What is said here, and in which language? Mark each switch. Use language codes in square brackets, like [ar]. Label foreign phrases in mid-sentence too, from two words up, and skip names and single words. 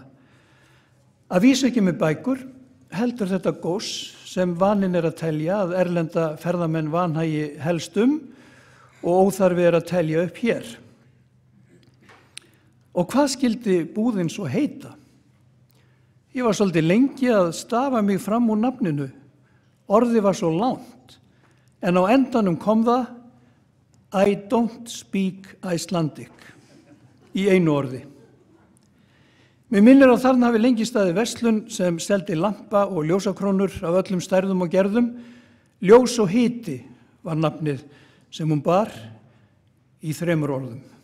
[is] Að vísa ekki með bækur heldur þetta gós sem vaninn að telja að erlenda ferðamenn vanhægi helst og óþarfi að telja upp hér. Og hvað skildi búðin svo heita? Ég var svolítið lengi að stafa mig fram úr nafninu. Orðið var svo langt, en á endanum kom það [en] I don't speak Icelandic [is] í einu orði. Mér minnir að þarna hafi lengi staðið verslun sem seldi lampa og ljósakrónur af öllum stærðum og gerðum. Ljós og hiti var nafnið sem hún bar í 3 orðum.